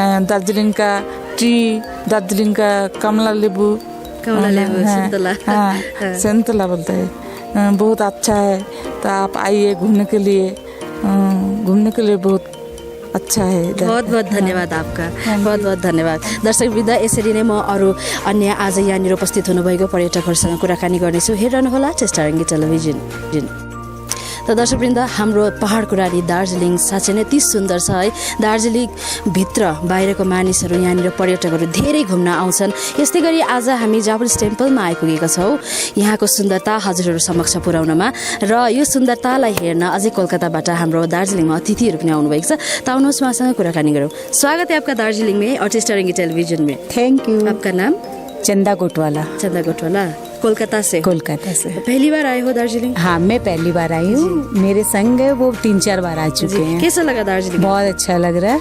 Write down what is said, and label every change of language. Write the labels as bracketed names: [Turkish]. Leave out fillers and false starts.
[Hindi] दार्जिलिंग का टी, दार्जिलिंग का कमला नींबू, संतला बोलते हैं, बहुत अच्छा है। तो आप आइए घूमने के लिए, बहुत अच्छा है। बहुत बहुत धन्यवाद आपका, बहुत बहुत धन्यवाद। [Nepali] दर्शकवृन्द, यसरी नै म अरू अन्य आज यहाँनिर उपस्थित हुनुभएको पर्यटकहरूसँग कुराकानी गर्नेछु। हेरिरहनुहोला टिस्टा रङ्गीत टेलिभिजन। त दर्शकवृन्द, हाम्रो पहाडको रानी दार्जिलिङ साँच्चै नै अति सुन्दर छ है। दार्जिलिङ भित्र बाहिरको मानिसहरू, यहाँनिर पर्यटकहरू धेरै घुम्न आउँछन्। यस्तै गरी आज हामी जापानिज टेम्पलमा आइपुगेका छौँ यहाँको सुन्दरता हजुरहरू समक्ष पुर्याउनमा। र यो सुन्दरतालाई हेर्न अझै कोलकाताबाट हाम्रो दार्जिलिङमा अतिथिहरू पनि आउनुभएको छ। त आउनुहोस् उहाँसँग कुराकानी गरौँ। [Hindi] स्वागत है आपका दार्जिलिङ में और टिस्टा रङ्गीत टेलिभिजन में। [English] Thank you. [Hindi] आपका नाम? चंदा कोटवाला। चंदा कोटवाला, कोलकाता से? कोलकाता से। पहली बार आए हो दार्जिलिंग? हाँ, मैं पहली बार आई हूँ। मेरे संग है वो 3-4 बार आ चुके हैं। कैसा लगा दार्जिलिंग? बहुत अच्छा लग रहा है,